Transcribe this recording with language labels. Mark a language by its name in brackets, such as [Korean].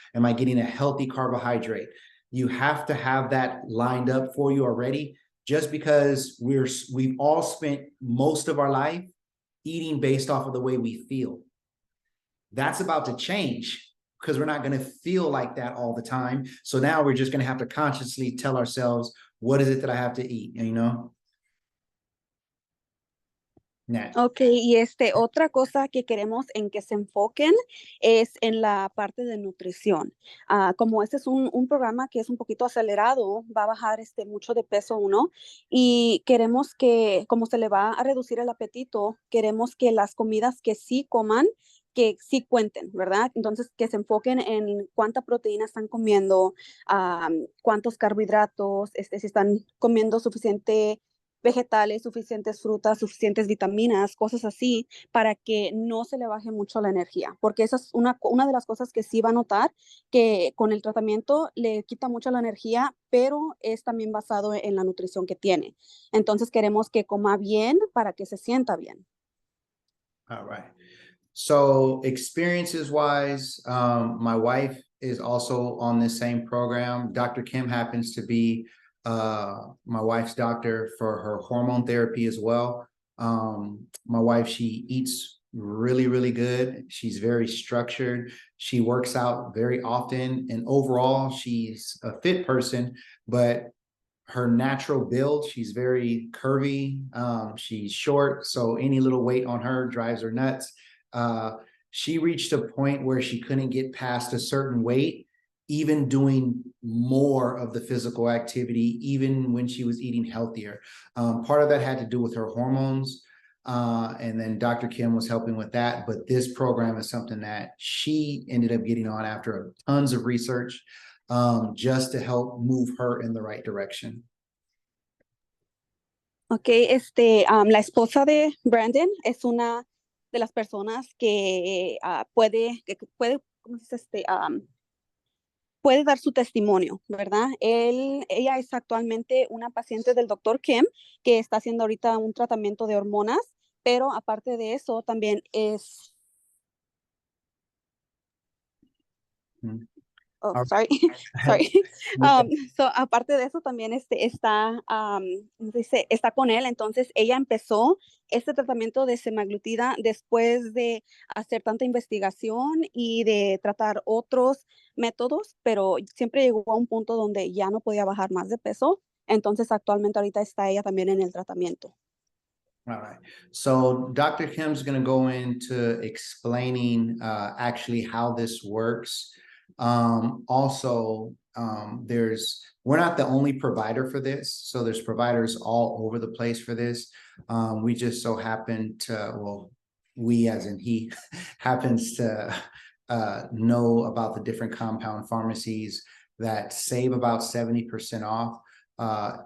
[English] Am I getting a healthy carbohydrate? You have to have that lined up for you already, just because we've all spent most of our life eating based off of the way we feel. That's about to change, because we're not going to feel like that all the time. So now we're just going to have to consciously tell ourselves, what is it that I have to eat? Nah. [Spanish] Ok, y otra cosa que queremos en que se enfoquen es en la parte de nutrición. Como este es un programa que es un poquito acelerado, va a bajar mucho de peso uno y queremos que, como se le va a reducir el apetito, queremos que las comidas que sí coman, que sí cuenten, ¿verdad? Entonces, que se enfoquen en cuánta proteína están comiendo, cuántos carbohidratos, si están comiendo suficiente vegetales, suficientes frutas, suficientes vitaminas, cosas así, para que no se le baje mucho la energía, porque esa es una de las cosas que sí va a notar, que con el tratamiento le quita mucho la energía, pero es también basado en la nutrición que tiene. Entonces queremos que coma bien para que se sienta bien. [English] All right. So experiences wise, my wife is also on this same program. Dr. Kim happens to be my wife's doctor for her hormone therapy as well. My wife, she eats really, really good. She's very structured. She works out very often. And overall, she's a fit person, but her natural build, she's very curvy. She's short, so any little weight on her drives her nuts. She reached a point where she couldn't get past a certain weight, even doing more of the physical activity, even when she was eating healthier. Part of that had to do with her hormones. And then Dr. Kim was helping with that. But this program is something that she ended up getting on after tons of research, just to help move her in the right direction. [Spanish] Ok, la esposa de Brandon es una de las personas que puede, ¿cómo se dice? Puede dar su testimonio, ¿verdad? Ella es actualmente una paciente del doctor Kim que está haciendo ahorita un tratamiento de hormonas, pero aparte de eso también es... [English] Oh, sorry, sorry. So, [Spanish] aparte de eso, también está con él. Entonces, ella empezó este tratamiento de semaglutida después de hacer tanta investigación y de tratar otros métodos, pero siempre llegó a un punto donde ya no podía bajar más de peso. Entonces, actualmente ahorita está ella también en el tratamiento. [English] All right. So Dr. Kim's going to go into explaining actually how this works. Also, we're not the only provider for this. So there's providers all over the place for this. We just so happen to, well, we as in he happens to know about the different compound pharmacies that save about 70% off.